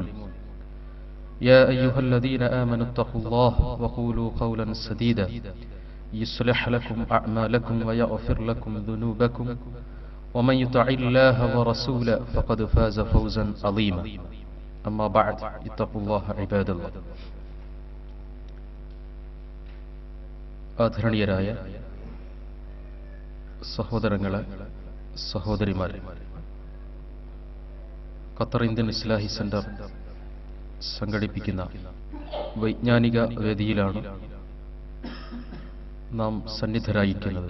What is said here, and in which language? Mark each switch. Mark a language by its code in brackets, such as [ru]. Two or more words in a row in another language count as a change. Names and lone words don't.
[ar] يا أيها الذين آمنوا اتقوا الله وقولوا قولا سديدا يصلح لكم أعمالكم ويغفر لكم ذنوبكم ومن يطع الله ورسوله فقد فاز فوزا عظيما. أما بعد اتقوا الله عباد الله. [ml] ആദരണീയരായ സഹോദരങ്ങളെ, സഹോദരിമാരെ, ഖത്തർ ഇന്ത്യൻ ഇസ്ലാഹി സെന്റർ സംഘടിപ്പിക്കുന്ന വൈജ്ഞാനിക വേദിയിലാണ് നാം സന്നിധരായിരിക്കുന്നത്.